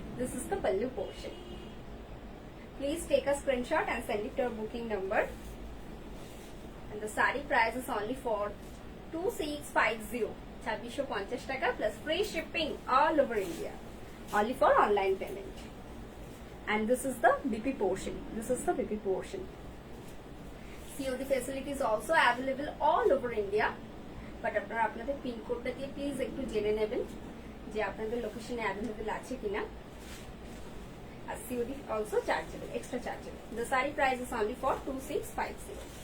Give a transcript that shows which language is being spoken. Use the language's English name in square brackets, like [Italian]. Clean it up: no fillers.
[English] This is the pallu portion. Please take a screenshot and send it to our booking number. And the saree price is only for 2650, 2650 টাকা plus free shipping all over India, only for online payment. And this is the BP portion. This is the BP portion. COD facility is also available all over India, but [Bangla] আপনারা আপনাদের pin কোডটা দিয়ে please একটু জেনে নেবেন যে আপনাদের লোকেশনে অ্যাভেলেবল আছে কিনা। [English] আর COD also chargeable, extra chargeable. The saree price is only for 2650.